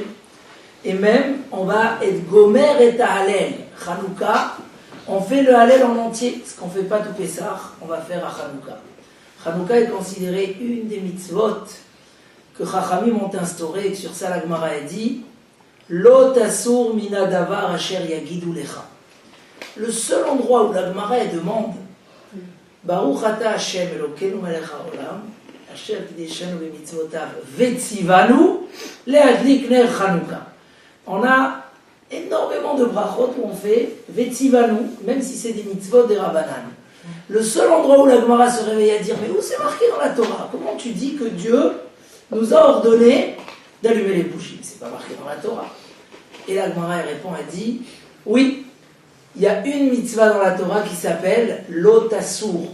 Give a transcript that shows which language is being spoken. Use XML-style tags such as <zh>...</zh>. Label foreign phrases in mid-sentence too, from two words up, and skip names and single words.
<fr>Et même, on va être Gomer et Hallel. Chanukah, on fait le Hallel en entier. Ce qu'on ne fait pas tout Pessah, on va faire à Chanukah. Chanukah est considérée une des mitzvot que Chachamim ont instauré, et sur ça la Gemara a dit</fr> <he>לא תסור מן הדבר אשר יגידו לך.</he> <fr>Le seul endroit où la Gemara demande</fr> <he>ברוך אתה ה' אלקינו מלך העולם אשר קדשנו במצותיו וצונו להדליק נר חנוכה.</he> <fr>On a énormément de brachot où on fait vetzivanu, même si c'est des mitzvot des Rabbanan. Le seul endroit où la Gemara se réveille à dire mais où c'est marqué dans la Torah? Comment tu dis que Dieu nous a ordonné d'allumer les bougies? C'est pas marqué dans la Torah. Et la Gemara répond, elle dit oui, il y a une mitzvah dans la Torah qui s'appelle l'otassour.</fr>